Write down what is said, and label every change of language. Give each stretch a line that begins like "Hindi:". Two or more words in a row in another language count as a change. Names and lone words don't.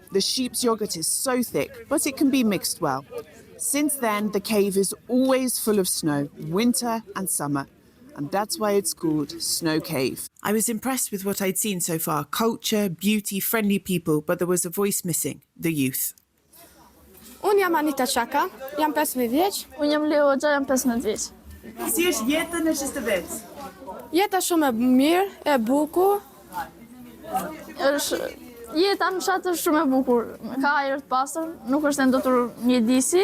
English: The sheep's yogurt is so thick, but it can be mixed well. Since then, the cave is always full of snow, winter and summer, and that's why it's called Snow Cave. I was impressed with what I'd seen so far. Culture, beauty, friendly people, but there was a voice missing, the youth.
Albanian: Unë jam Anita Çaka, jam 15 vjeç. Unë jam Leo Xha, jam 15 vjeç. Si është jeta në Shishtavec? Jeta shumë e mirë, e bukur. Jeta në fshat është shumë e bukur. Ka ajër të pastër, nuk është e ndotur mjedisi.